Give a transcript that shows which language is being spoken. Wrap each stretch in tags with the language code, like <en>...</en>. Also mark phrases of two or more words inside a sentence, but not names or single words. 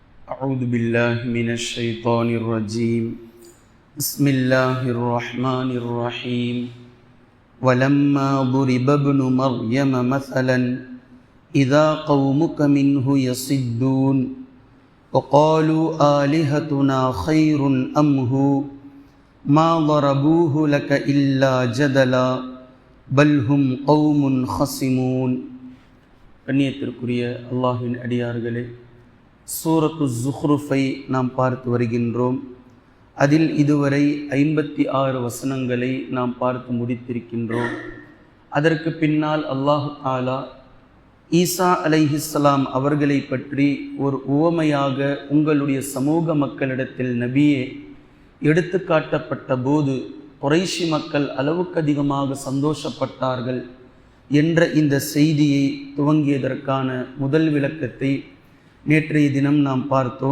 <ar>أعوذ بالله من الشيطان الرجيم بسم الله الرحمن الرحيم ولما ضرب ابن مريم مثلا إذا قومك منه يصدون وقالوا آلهتنا خير أم هو ما ضربوه لك إلا جدلا بل هم قوم خصمون.</ar> <ta>கண்ணியத்திற்குரிய அல்லாஹ்வின் அடியார்களே, சூரத்து ஸுஹ்ருஃபை நாம் பார்த்து வருகின்றோம். அதில் இதுவரை 56 வசனங்களை நாம் பார்த்து முடித்திருக்கின்றோம். அதற்கு பின்னால்</ta> <ar>الله تعالى</ar> <ta>ஈசா அலைஹிஸ்ஸலாம் அவர்களை பற்றி ஒரு உவமையாக உங்களுடைய சமூக மக்களிடத்தில் நபியே எடுத்து காட்டப்பட்ட போது குறைஷி மக்கள் அளவுக்கு அதிகமாக சந்தோஷப்பட்டார்கள் என்ற இந்த செய்தியை துவங்கியதற்கான முதல் விளக்கத்தை நேற்றைய தினம் நாம் பார்த்தோம்.</ta>